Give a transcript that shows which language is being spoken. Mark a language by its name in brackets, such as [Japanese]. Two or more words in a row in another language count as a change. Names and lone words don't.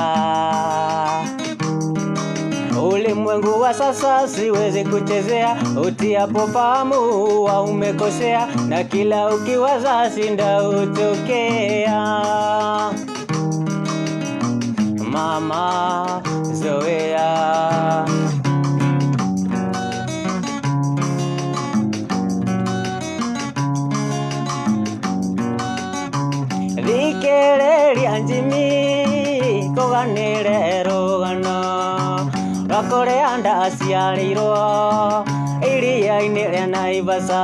[Swahili] Ulimwengu wa sasa siwezi kuchezea, utiapo fahamu wa umekosea, na kila ukiwaza shinda utokea. Mama zoea. [Kikuyu] Thikĩrĩria njimi kũganĩre rũgano, rwakũrĩa ndaciarĩirwo iria-inĩ rĩa Naivasha.